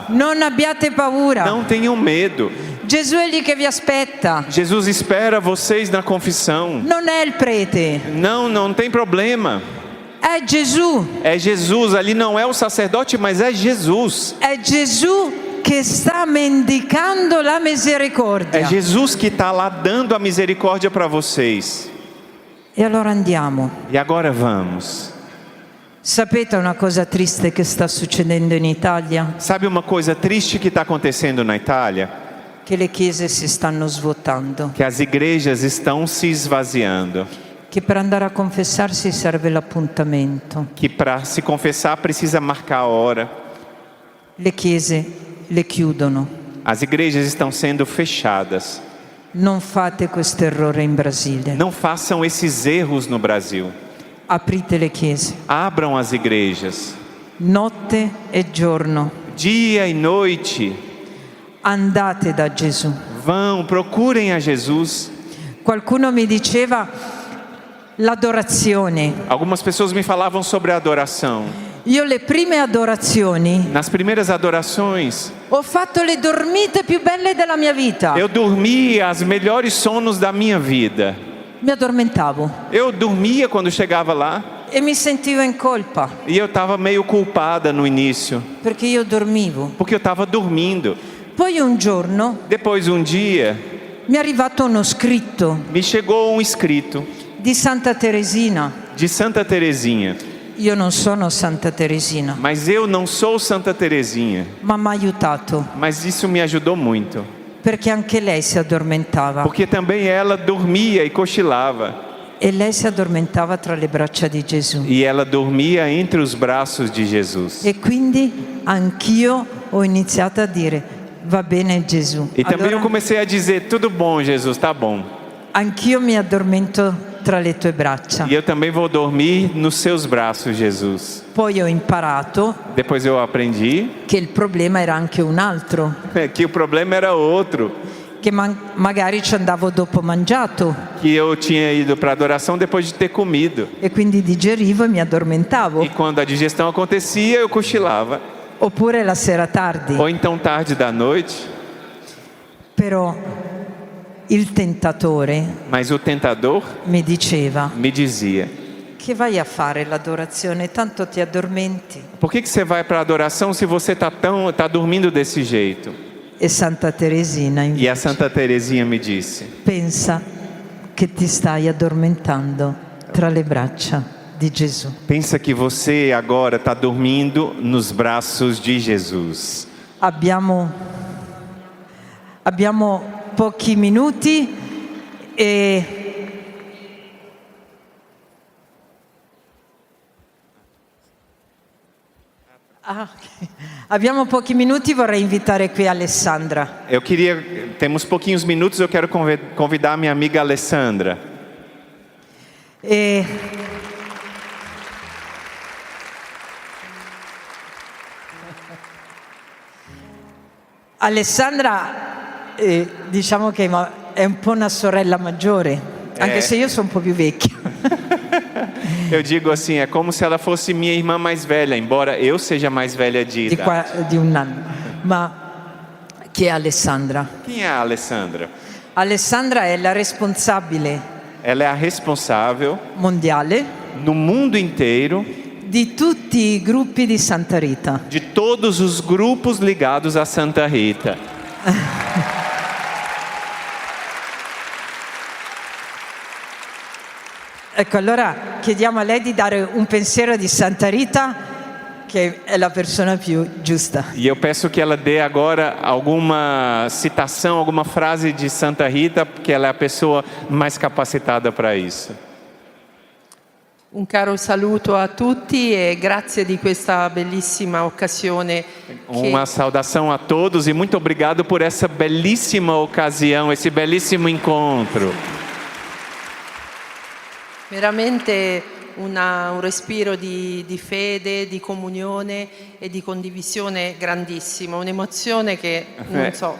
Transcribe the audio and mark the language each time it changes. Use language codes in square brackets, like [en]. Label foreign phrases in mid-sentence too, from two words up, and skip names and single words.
[it] Non abbiate paura. [pt] Não tenham medo. [it] Gesù è lì che vi aspetta. [pt] Jesus espera vocês na confissão. [it] Non è il prete. [pt] Não tem problema. [it] È Gesù. [pt] É Jesus, ali não é o sacerdote, mas é Jesus. [it] È Gesù che sta mendicando la misericordia. [pt] É Jesus que está lá dando a misericórdia para vocês. [it] E allora andiamo. [pt] E agora vamos. [it] Sapete una cosa triste che sta succedendo in Italia? [pt] Sabe uma coisa triste que está acontecendo na Itália? [it] Che le chiese si stanno svuotando. [pt] Que as igrejas estão se esvaziando. [it] Che per andare a confessarsi serve l'appuntamento. [pt] Que para se confessar precisa marcar a hora. [it] Le chiese le chiudono. [pt] As igrejas estão sendo fechadas. [it] Non fate questo errore in Brasile. [pt] Não façam esses erros no Brasil. [it] Aprite le chiese, [pt] Abram as igrejas. [it] notte e giorno. [pt] Dia e noite. [it] Andate da Gesù. [pt] Vão, procurem a Jesus. [it] Qualcuno mi diceva l'adorazione. [pt] Algumas pessoas me falavam sobre a adoração. [it] Io le prime adorazioni [pt] Nas primeiras adorações, [it] ho fatto le dormite più belle della mia vita. [pt] eu dormia os melhores sonos da minha vida. [it] Mi addormentavo [pt] Eu dormia quando chegava lá [it] e mi sentivo in colpa [pt] e eu estava meio culpada no início, [it] perché io dormivo. [pt] porque eu estava dormindo. [it] Poi un giorno [pt] Depois, um dia, [it] mi è arrivato uno scritto [pt] me chegou um escrito [it] di Santa Teresina. [pt] de Santa Teresinha. [it] Io non sono Santa Teresina, [pt] Mas eu não sou Santa Teresinha. [it] ma mi ha aiutato [pt] Mas isso me ajudou muito, [it] perché anche lei si addormentava [pt] porque também ela dormia e cochilava. [it] e lei si addormentava tra le braccia di Gesù. [pt] E ela dormia entre os braços de Jesus. [it] E quindi anch'io ho iniziato a dire va bene Gesù. [pt] E também eu [it] Allora, [pt] comecei a dizer, tudo bom, Jesus, tá bom. [it] anch'io mi addormento tra le tue braccia. [pt] E eu também vou dormir nos seus braços, Jesus. [it] Poi ho imparato [pt] Depois eu aprendi [it] che il problema era anche un altro, [pt] que o problema era outro, [it] che magari ci andavo dopo mangiato [pt] que eu tinha ido para adoração depois de ter comido. [it] e quindi digerivo e mi addormentavo, [pt] E quando a digestão acontecia, eu cochilava. [it] oppure la sera tardi. [pt] Ou então tarde da noite. [it] Però il tentatore [pt] Mas o tentador [it] mi diceva [pt] me dizia, [it] che vai a fare l'adorazione, tanto ti addormenti. [pt] por que você vai para a adoração se você tá dormindo desse jeito? [it] E Santa Teresina [pt] E [it] invece [pt] a Santa Teresinha me disse, [it] pensa che ti stai addormentando tra le braccia di Gesù. [pt] pensa que você agora está dormindo nos braços de Jesus. [it] Abbiamo pochi minuti e abbiamo pochi minuti, vorrei invitare qui Alessandra. [pt] Temos pouquinhos minutos, eu quero convidar minha amiga Alessandra. [it] E Alessandra, diciamo che è un po' una sorella maggiore, anche se io sono un po' più vecchia. [pt] Eu digo assim, é como se ela fosse minha irmã mais velha, embora eu seja mais velha de idade. [it] Di un anno. Ma chi è Alessandra? [pt] Quem é a Alessandra? [it] Alessandra è la responsabile [pt] Ela é a responsável [it] mondiale [pt] no mundo inteiro [it] di tutti i gruppi di Santa Rita. [pt] de todos os grupos ligados a Santa Rita. [it] Ecco, allora chiediamo a lei di dare un pensiero di Santa Rita, che è la persona più giusta. [pt] E eu peço que ela dê agora alguma citação, alguma frase de Santa Rita, porque ela é a pessoa mais capacitada para isso. [it] Un caro saluto a tutti e grazie di questa bellissima occasione. [pt] Uma saudação a todos e muito obrigado por essa belíssima ocasião, esse belíssimo encontro. [it] Veramente un respiro di fede, di comunione e di condivisione grandissimo, un'emozione che non so.